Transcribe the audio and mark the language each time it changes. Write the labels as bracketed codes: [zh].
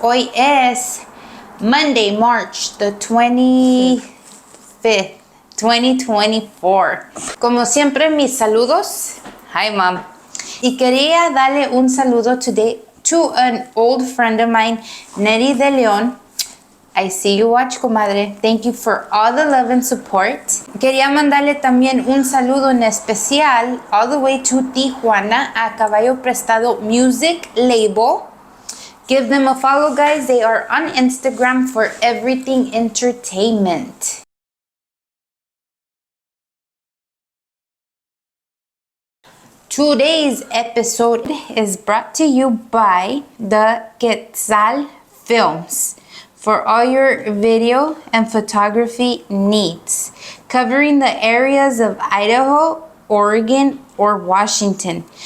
[es] Hoy es [en] Monday, March the 25th, 2024. [es] Como siempre, mis saludos. [en] Hi, Mom. [es] Y quería darle un saludo [en] today to an old friend of mine, Nettie de Leon. I see you watch, comadre. Thank you for all the love and support. [es] Quería mandarle también un saludo en especial [en] all the way to [es] Tijuana a Caballo Prestado Music Label. [en] Give them a follow, guys. They are on Instagram for everything entertainment. Today's episode is brought to you by the Quetzal Films for all your video and photography needs, covering the areas of Idaho, Oregon, or Washington.